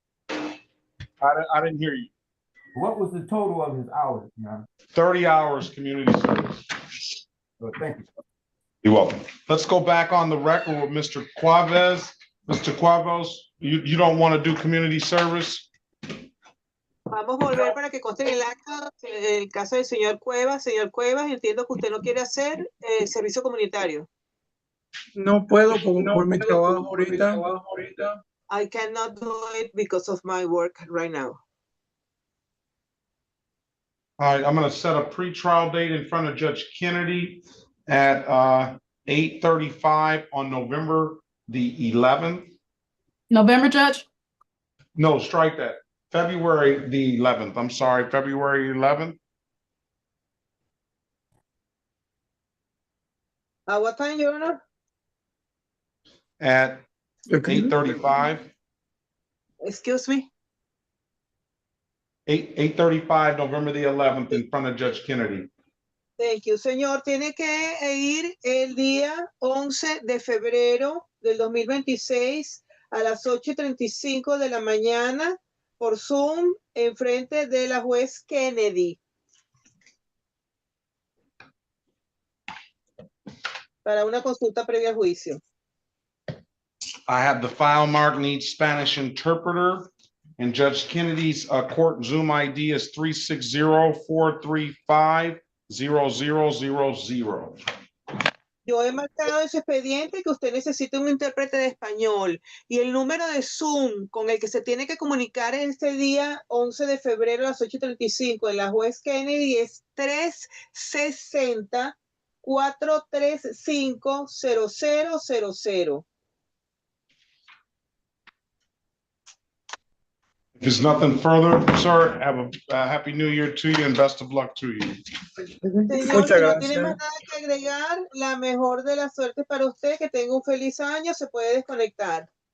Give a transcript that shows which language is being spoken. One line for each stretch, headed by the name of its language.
English: I didn't hear you. What was the total of his hours, Your Honor? 30 hours community service. Thank you. You're welcome. Let's go back on the record with Mr. Cuavez. Mr. Cuavez, you don't want to do community service?
Spanish: Vamos a volver para que conste en el acta el caso del señor Cuevas. Señor Cuevas, entiendo que usted no quiere hacer servicio comunitario. No puedo por mi trabajo ahorita.
English: I cannot do it because of my work right now. All right, I'm going to set a pretrial date in front of Judge Kennedy at 8:35 on November the 11th. November, Judge? No, strike that. February the 11th. I'm sorry, February 11th. What time, Your Honor? At 8:35. Excuse me? 8:35, November the 11th, in front of Judge Kennedy. Thank you, señor.
Spanish: Tiene que ir el día 11 de febrero del 2026 a las 8:35 de la mañana por Zoom en frente de la juez Kennedy. Para una consulta previa al juicio.
English: I have the file mark needs Spanish interpreter, and Judge Kennedy's court Zoom ID is 360-435-0000.
Spanish: Yo he marcado en su expediente que usted necesita un intérprete de español y el número de Zoom con el que se tiene que comunicar este día 11 de febrero a las 8:35 en la juez Kennedy es 360-435-0000.
English: If there's nothing further, sir, have a happy new year to you and best of luck to you.
Spanish: Señor, si no tiene más nada que agregar, la mejor de la suerte para usted, que tenga un feliz año, se puede desconectar.